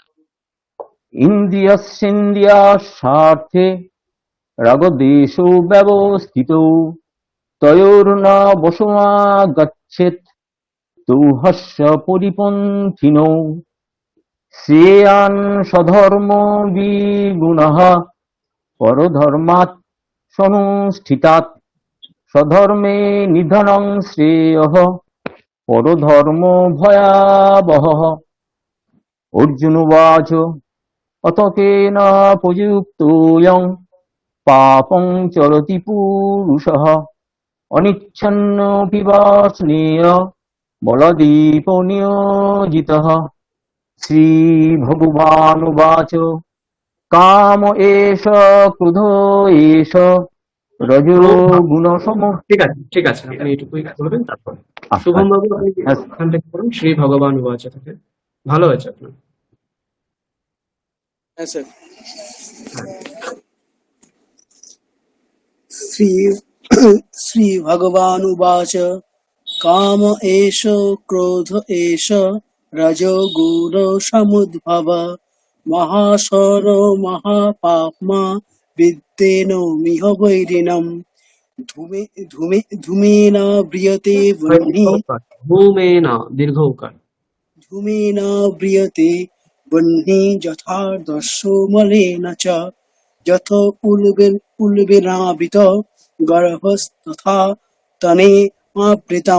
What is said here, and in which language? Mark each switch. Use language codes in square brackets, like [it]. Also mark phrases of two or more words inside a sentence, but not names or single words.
[sa] ইন্দ্রিয়স্যেন্দ্রিয়ার্থে রাগদ্বেষো ব্যবস্থিতৌ তয়োর্ন বশমাগচ্ছেৎ তৌহস্য পরিপন্থিনৌ শ্রেয়ান স্বধর্ম বিগুণঃ পরধর্মাৎ সনুষ্ঠিতাৎ স্বধর্মে নিধনং শ্রেয়ঃ পরধর্ম ভয়াবহঃ অর্জুন উবাচ অত কেন প্রযুক্তোऽয়ং পাপং চরতি পুরুষঃ অনিচ্ছন্নপি বাষ্ণেয় বলদীপ নিয়োজিতঃ শ্রীভগবানুবাচ কাম এষ ক্রোধ এষ রজো গুণসম [bn] ঠিক আছে আপনি এটুকুই বলবেন তারপর শুভম বাবু আপনি ওখান থেকে পড়ুন [sa] শ্রী ভগবান উবাচ [bn] থেকে ভালো হয়েছে আপনার হ্যাঁ স্যার [sa] শ্রী শ্রী ভগবান উবাচ কাম এষ ক্রোধ এষ রজোগুণ সমুদ্ভব মহাসর মহাপাপ্মা বিদ্যেন মিহ বৈরিণম ধূমেন ব্রিয়তে বহ্নি [bn] ধূমেন দীর্ঘ উকার [sa] ধূমেন ব্রিয়তে বহ্নি যথার্দস্যো মলেন চ যথ উল্বেনাবৃত গর্ভস্তথা তনে আবৃতম